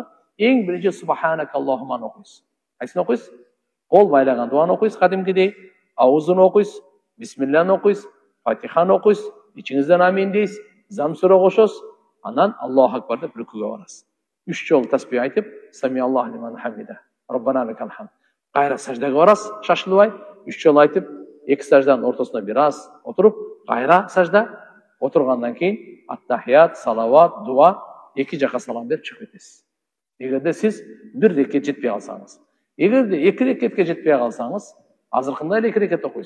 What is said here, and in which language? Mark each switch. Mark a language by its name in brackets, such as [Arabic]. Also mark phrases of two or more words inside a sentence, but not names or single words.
[Kyrgyz] Эң биринчи субханакаллахумманы окуйсуз. Кайсыны окуйсуз? Кол байлаган дуаны окуйсуз, кадимкидей. Аузун окуйсуз, бисмилланы окуйсуз, фатиханы окуйсуз, ичиңизден амин дейсиз, зам сүрө кошосуз, анан [Arabic] الله أكبر [Kyrgyz] деп рүкүгө барасыз. 3 жолу тасбих айтып, [Arabic] سمع الله لمن حمده، ربنا لك الحمد. [Kyrgyz] Кайра саждага барасыз, шашылбай, 3 жолу айтып, эки сажданын ортосуна бир аз отуруп, кайра сажда, отургандан кийин ат-тахият, салават, дуа, эки жака салам берип чыгып кетесиз. Эгерде сиз бир рекет жетпей калсаңыз, эгерде эки рекетке жетпей калсаңыз, азыркында эле эки рекет окуйсуз.